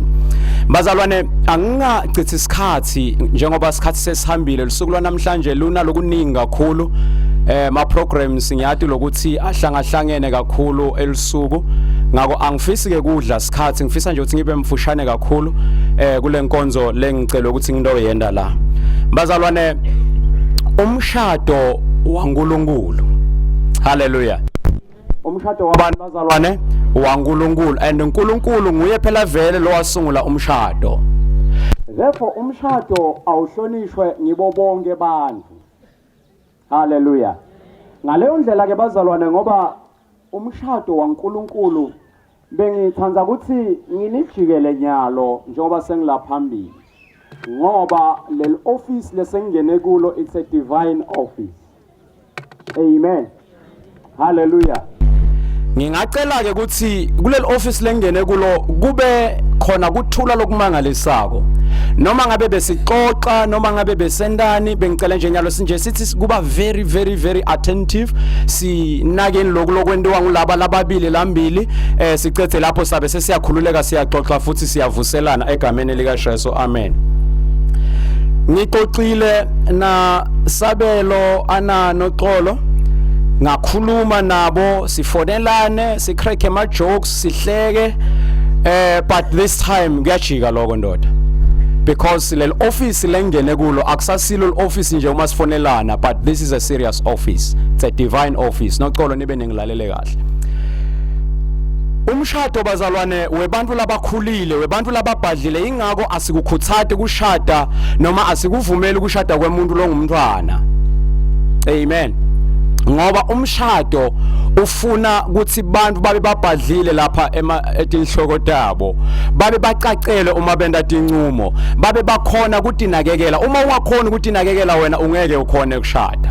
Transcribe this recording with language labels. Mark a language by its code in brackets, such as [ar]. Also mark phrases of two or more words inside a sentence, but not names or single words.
[ss] Bazalwane angingacithi isikhathi njengoba isikhathi sesihambile lusuku lwanamhlanje luna lokuningi kakhulu ma programs ngiyathi lokuthi ahlangahlangene kakhulu elisuku ngako angifisi ke kudla isikhathi ngifisa nje ukuthi ngibe mfushane kakhulu kule nkonzo lengicela ukuthi ngintoyenda la. Bazalwane umshado waNkulunkulu. Hallelujah. Umshado wabantu bazalwane waNkulunkulu and uNkulunkulu nguye phela vele lo wasungula umshado. Therefore umshado awuhlonishwe ngibo bonke abantu. Hallelujah. Ngaleyo ndlela ke bazalwane ngoba umshado waNkulunkulu bengithanza ukuthi nginijikele nyalo njengoba sengilaphambili ngoba lel office lesengene kulo [en] it's a divine office. [ss] Amen. Hallelujah. Ngingacela ke ukuthi kuleli office lengene kulo kube khona kuthula lokumangalisako noma ngabe besixoxa noma ngabe besendani bengicela nje nyalo sinje sithi kuba [en] very attentive [ss] sinakeni lokwentiwa ngulaba lababili lambili sicethe lapho sabe sesiyakhululeka siyaxoxa futhi siyavuselana egameni lika Jesu. Amen. Ngixoxile na Sabelo ana Noxolo ngakhuluma nabo sifonelane sicrack ama jokes sihleke but [en] this time [ss] kuyajika lokho ndoda because lel office lengene kulo akusasilo office nje uma sifonelana [en] but this is a serious office, it's a divine office. [ss] Noxolo nibe ningilalele kahle. Umshado bazalwane webantu labakhulile webantu lababhadlile ingako asikukhuthate kushada noma asikuvumeli kushada kwemuntu longumntwana. Amen. Ngoba umshado ufuna ukuthi bantu babe babhadlile lapha etinhloko tabo babe bacacele uma benda tincumo babe bakhona ukuthi nakekela uma ungakhona ukuthi nakekela wena ungeke ukhone ukushada.